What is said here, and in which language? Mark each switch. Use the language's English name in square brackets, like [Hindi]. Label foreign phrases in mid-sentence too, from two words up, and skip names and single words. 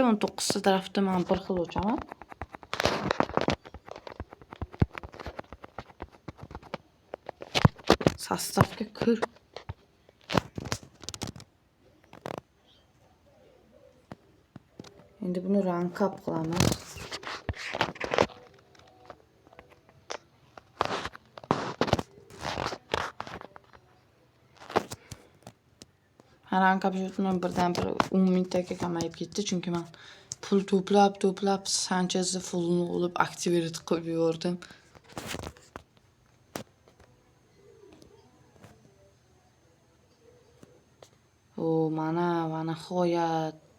[Uzbek] 19 ta tarafda men bir xil o'chaman. Sostavga kir. Endi buni [English] rank up [Uzbek] qilamiz. [English] Rank up [Uzbek] shotdan birdan-bir 10 mingtaga kamayib ketdi, chunki men pul to'plab Sanchezni fullni olib activate qilib yubordim. Mana nihoyat.